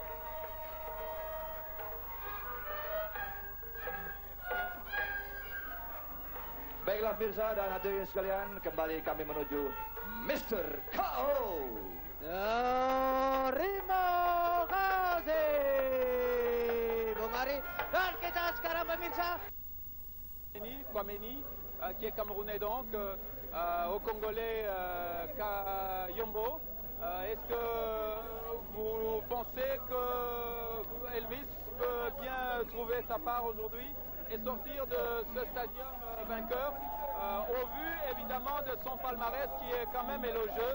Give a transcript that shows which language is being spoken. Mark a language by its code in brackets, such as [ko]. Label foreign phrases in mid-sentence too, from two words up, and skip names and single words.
[id] Baiklah pemirsa dan hadirin sekalian, kembali kami menuju Mr. KO. Terima kasih Bung Ari. Dan kita sekarang pemirsa Kwameni, [fr] qui est camerounais donc, au Congolais Kayombo. Est-ce que vous pensez que Elvis peut bien trouver sa part aujourd'hui et sortir de ce stadium vainqueur, au vu évidemment de son palmarès qui est quand même élogieux?